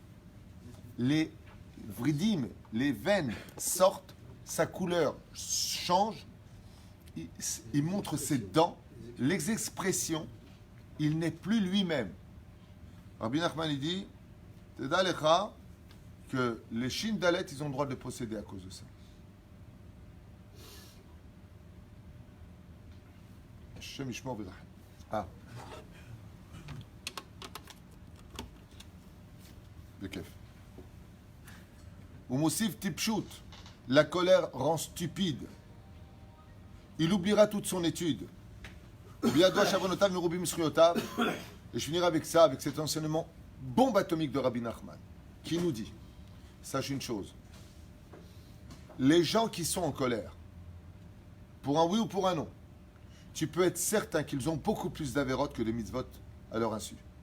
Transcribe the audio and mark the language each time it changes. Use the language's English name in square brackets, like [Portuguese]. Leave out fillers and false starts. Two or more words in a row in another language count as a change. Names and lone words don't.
[French] Les vridim, les veines sortent, sa couleur change, il montre ses dents, les expressions, il n'est plus lui-même. Rabbi Nachman, il dit, [Hebrew] תדע לך, [French] que les [Hebrew] שין דלת, [French] ils ont le droit de posséder à cause de ça. [Hebrew] השם ישמור ורחם. אה. Bekef. ומוסיף טיפשות. [French] La colère rend stupide. Il oubliera toute son étude. Et je finirai avec ça, avec cet enseignement bombe atomique de Rabbi Nachman, qui nous dit, sache une chose, les gens qui sont en colère, pour un oui ou pour un non, tu peux être certain qu'ils ont beaucoup plus d'avérotes que de mitzvot à leur insu.